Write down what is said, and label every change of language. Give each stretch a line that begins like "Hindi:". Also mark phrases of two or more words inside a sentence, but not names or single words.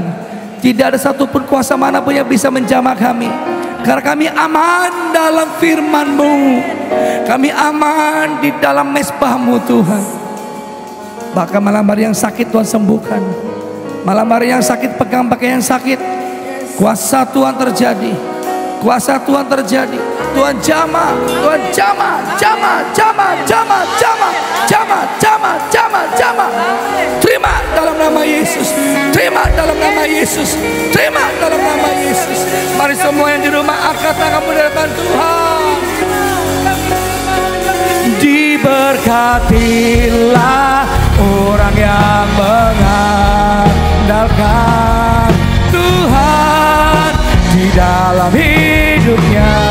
Indonesian: Tidak ada satupun kuasa manapun yang bisa menjamah kami, karena kami aman dalam firman-Mu. Kami aman di dalam mezbah-Mu Tuhan. Bahkan malam hari yang sakit Tuhan sembuhkan. Malam hari yang sakit pegang pakai yang sakit. Kuasa Tuhan terjadi. Kuasa Tuhan terjadi. Tuhan jamah, Tuhan jamah, jamah, jamah, jamah, jamah, jamah, jamah, jamah, jamah. Terima dalam nama Yesus. Terima dalam nama Yesus. Terima dalam nama Yesus. Mari semua yang di rumah angkat tanganmu di hadapan Tuhan. Diberkatilah orang yang mengandalkan Tuhan di dalam hidupnya,